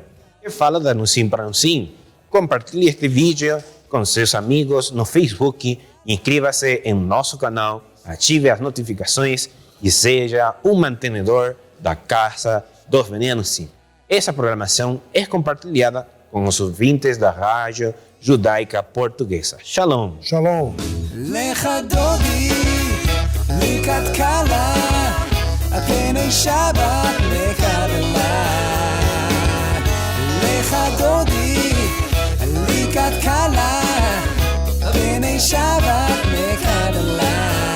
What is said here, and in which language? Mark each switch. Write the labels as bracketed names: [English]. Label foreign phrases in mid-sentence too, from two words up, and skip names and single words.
[Portuguese] Que fala da Nusim para Nusim, compartilhe este vídeo com seus amigos no Facebook, inscreva-se em nosso canal, ative as notificações e seja um mantenedor da Casa dos Bnei Nusim. Essa programação é compartilhada com os ouvintes da Rádio Judaica Portuguesa. [Hebrew] Shalom. Shalom. לך דודי, לקראת קלה, פני שבת מקבלה. לך דודי, לקראת קלה, פני שבת מקבלה.